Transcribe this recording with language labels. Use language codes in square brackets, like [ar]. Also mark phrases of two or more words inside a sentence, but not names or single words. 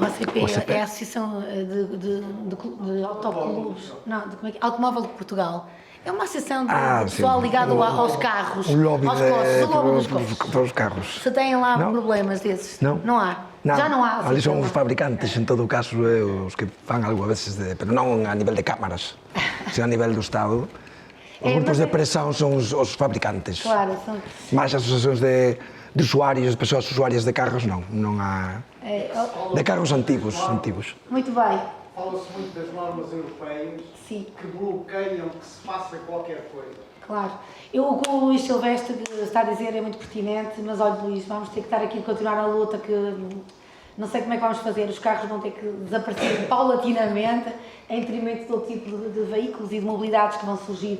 [pt] O ACP é a Associação de Autoclubes, não, como é que é? Automóvel de Portugal. É uma associação de pessoal ligado aos carros, o lobby aos costos, para os carros. Se têm lá problemas desses? Não há. Já não há. Ali são os fabricantes, [gl] em todo o caso, os que fan algo a veces, pero non a nivel de cámaras, sino a nivel do Estado. Os grupos de presión son os fabricantes. [pt] Claro, são. [gl] Mais as asociacións de usuarios, de persoas usuarias de carros, non há. [pt] De carros antigos. Muito bem. fala-se muito das normas europeias Sim. que bloqueiam que se faça qualquer coisa. Claro. O que o Luís Silvestre está a dizer é muito pertinente, mas olha, Luís, vamos ter que estar aqui a continuar a luta, que não sei como é que vamos fazer, os carros vão ter que desaparecer paulatinamente em detrimento de outro tipo de veículos e de mobilidades que vão surgir.